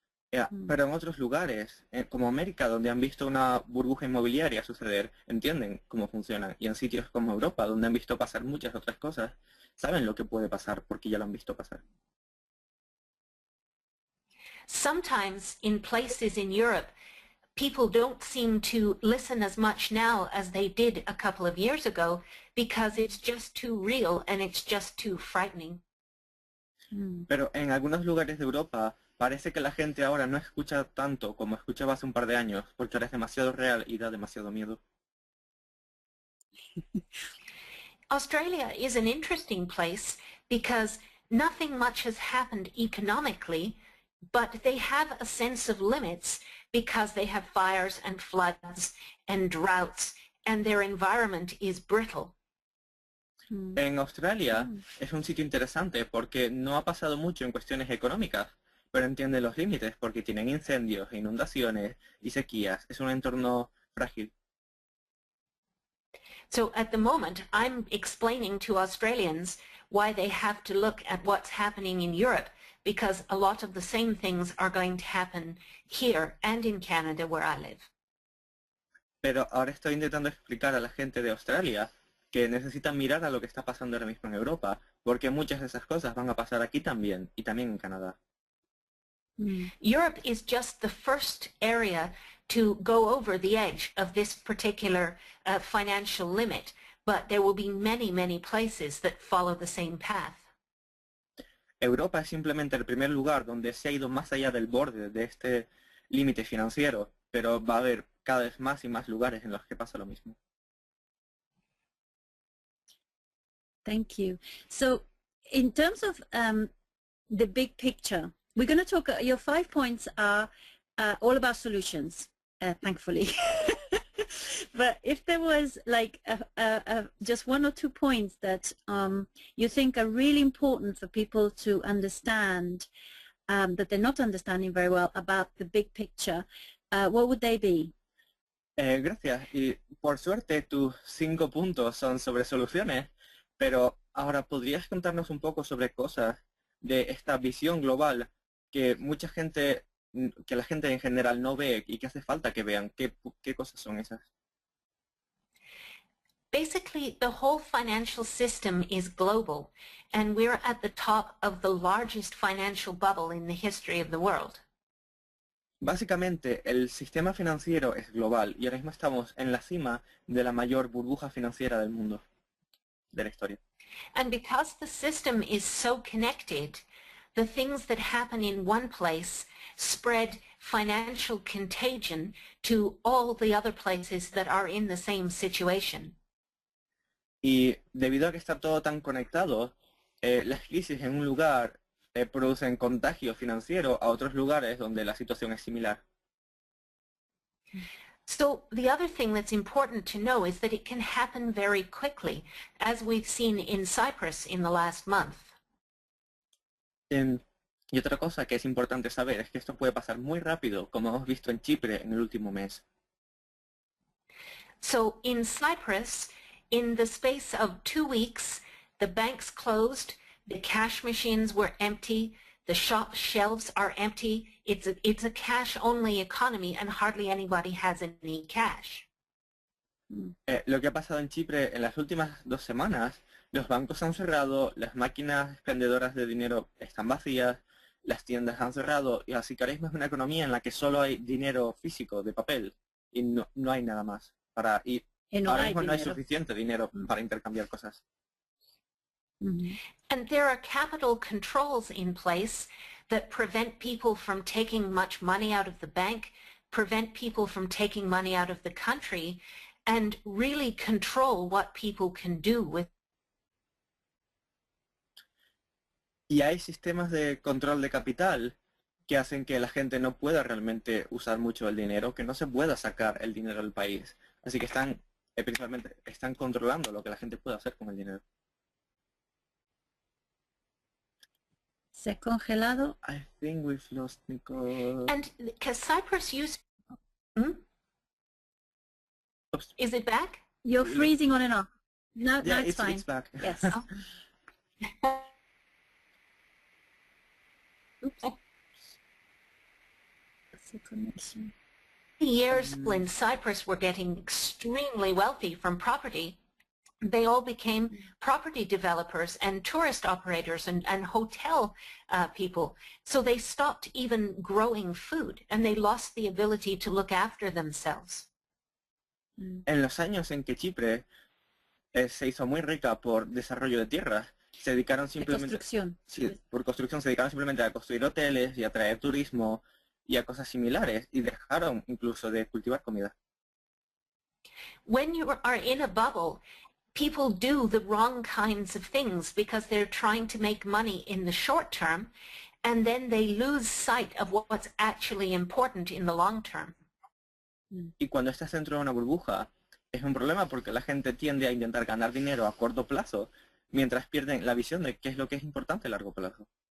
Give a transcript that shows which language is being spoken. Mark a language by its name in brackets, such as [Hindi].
[Spanish] Pero en otros lugares, como América, donde han visto una burbuja inmobiliaria suceder, entienden cómo funcionan. Y en sitios como Europa, donde han visto pasar muchas otras cosas, saben lo que puede pasar porque ya lo han visto pasar. [English] Sometimes in places in Europe, people don't seem to listen as much now as they did a couple of years ago because it's just too real and it's just too frightening. [Spanish] Pero en algunos lugares de Europa parece que la gente ahora no escucha tanto como escuchaba hace un par de años, porque ahora es demasiado real y da demasiado miedo. [English] Australia is an interesting place because nothing much has happened economically, but they have a sense of limits because they have fires and floods and droughts and their environment is brittle. [Spanish] En Australia es un sitio interesante porque no ha pasado mucho en cuestiones económicas, pero entiende los límites porque tienen incendios, inundaciones y sequías. Es un entorno frágil. [English] So at the moment, I'm explaining to Australians why they have to look at what's happening in Europe, because a lot of the same things are going to happen here and in Canada where I live. [Spanish] Pero ahora estoy intentando explicar a la gente de Australia que necesitan mirar a lo que está pasando ahora mismo en Europa, porque muchas de esas cosas van a pasar aquí también, y también en Canadá. [English] Europe is just the first area to go over the edge of this particular financial limit, but there will be many, many places that follow the same path. [Spanish] Europa es simplemente el primer lugar donde se ha ido más allá del borde de este límite financiero, pero va a haber cada vez más y más lugares en los que pasa lo mismo. [English] Thank you. So in terms of the big picture, we're going to talk, your 5 points are all about solutions, thankfully. But if there was like just 1 or 2 points that you think are really important for people to understand, that they're not understanding very well about the big picture, what would they be? [Spanish] Gracias. Y por suerte tus 5 puntos son sobre soluciones, pero ahora podrías contarnos un poco sobre cosas de esta visión global que mucha gente, que la gente en general no ve y que hace falta que vean. ¿Qué cosas son esas? [English] Basically, the whole financial system is global, and we're at the top of the largest financial bubble in the history of the world. [Spanish] Básicamente, el sistema financiero es global y ahora mismo estamos en la cima de la mayor burbuja financiera del mundo, de la historia. [English] And because the system is so connected, the things that happen in one place spread financial contagion to all the other places that are in the same situation. [Spanish] Y debido a que está todo tan conectado, las crisis en un lugar producen contagio financiero a otros lugares donde la situación es similar. [English] So the other thing that's important to know is that it can happen very quickly, as we've seen in Cyprus in the last month. [Spanish] Y otra cosa que es importante saber es que esto puede pasar muy rápido, como hemos visto en Chipre en el último mes. [English] So in Cyprus, in the space of 2 weeks, the banks closed, the cash machines were empty, the shop shelves are empty. It's a cash-only economy and hardly anybody has any cash. [Spanish] Lo que ha pasado en Chipre en las últimas 2 semanas, los bancos han cerrado, las máquinas expendedoras de dinero están vacías, las tiendas han cerrado, y así que ahora mismo es una economía en la que solo hay dinero físico, de papel, y no hay nada más. Ahora mismo no hay suficiente dinero para intercambiar cosas. And there are capital controls in place that prevent people from taking much money out of the bank, prevent people from taking money out of the country, and really control what people can do with. Y hay sistemas de control de capital que hacen que la gente no pueda realmente usar mucho el dinero, que no se pueda sacar el dinero del país. Así que principalmente están controlando lo que la gente puede hacer con el dinero. Se ha congelado. [English] I think we've lost Nicole. And because Cyprus used... Is it back? You're freezing on and off. No, Yeah, no, it's fine. it's back. Yes. Oops. That's the connection. Years when Cyprus were getting extremely wealthy from property, they all became property developers and tourist operators and hotel people. So they stopped even growing food and they lost the ability to look after themselves. [Spanish] En los años en que Chipre se hizo muy rica por desarrollo de tierras, se dedicaron De simplemente... construcción. Sí, por construcción se dedicaron simplemente a construir hoteles y a traer turismo y a cosas similares y dejaron incluso de cultivar comida. [English] When you are in a bubble, people do the wrong kinds of things because they're trying to make money in the short term, and then they lose sight of what's actually important in the long term. [Spanish] Y cuando estás dentro de una burbuja, es un problema porque la gente tiende a intentar ganar dinero a corto plazo, mientras pierden la visión de qué es lo que es importante a largo plazo.